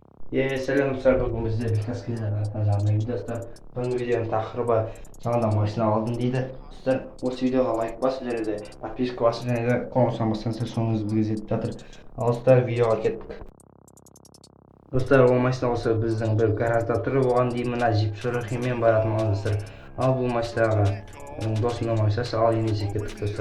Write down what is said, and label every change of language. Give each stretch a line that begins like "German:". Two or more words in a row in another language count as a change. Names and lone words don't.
Turkish: Selam dostlar, bugün bizde birkaç kez anlatacağım videoda.
Kazakh: Бүгінгі видеоның тақырыбы жаңадан машина алдым дейді. Достар, осы видеоға лайк басып және де подписка басып және де қоңырауын бассаңыздар соңыңыз бізге жетіп жатыр. Ал достар, видеоға кеттік. Достар, ол машина осы біздің бір гаражда тұр. Оған дейін мына джип шорохимен баратын достар. Ал бұл машинаға досымның машинасы, ал енді кеттік достар.